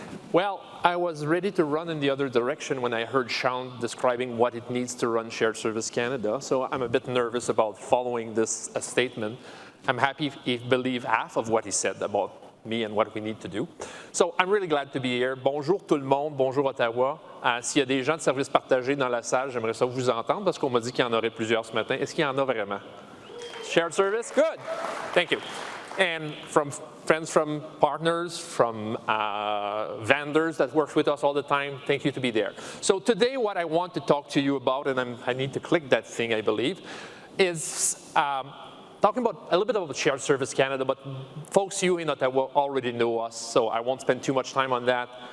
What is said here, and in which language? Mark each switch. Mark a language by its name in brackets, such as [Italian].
[English] Well, I was ready to run in the other direction when I heard Sean describing what it needs to run Shared Service Canada, so I'm a bit nervous about following this statement. I'm happy if you believe half of what he said about me and what we need to do. So I'm really glad to be here. [French] Bonjour tout le monde, bonjour Ottawa. S'il y a des gens de services partagés dans la salle, j'aimerais ça vous entendre parce qu'on m'a dit qu'il y en aurait plusieurs ce matin. Est-ce qu'il y en a vraiment? [English] Shared service? Good. Thank you. And from friends, from partners, from vendors that work with us all the time, thank you to be there. So today what I want to talk to you about, and I need to click that thing, I believe, is talking about a little bit about Shared Service Canada, but folks, you in Ottawa already know us, so I won't spend too much time on that.